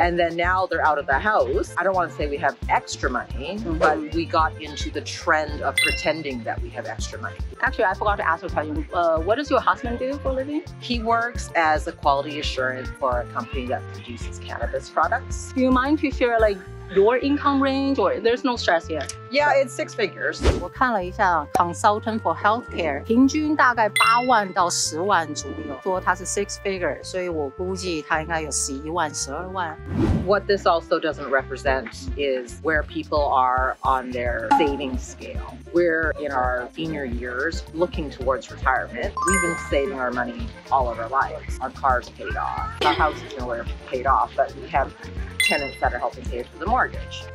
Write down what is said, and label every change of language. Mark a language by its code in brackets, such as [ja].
[en] And then now they're out of the house. I don't want to say we have extra money, but we got into the trend of pretending that we have extra money. Actually, I forgot to ask a question. What does your husband do for a living? He works as a quality assurance for a company that produces cannabis products. Do you mind to share like your income range, or there's no stress here? Yeah, it's 6 figures. [zh] 我看了一下 [en] consultant for healthcare， [zh] 平均大概8万到10万左右，说它是 6 figure， 所以我估计它应该有11万、12万。 [en] What this also doesn't represent is where people are on their saving scale. We're in our senior years looking towards retirement. We've been saving our money all of our lives. Our car's paid off. Our house is nowhere paid off, but we have tenants that are helping pay for the mortgage.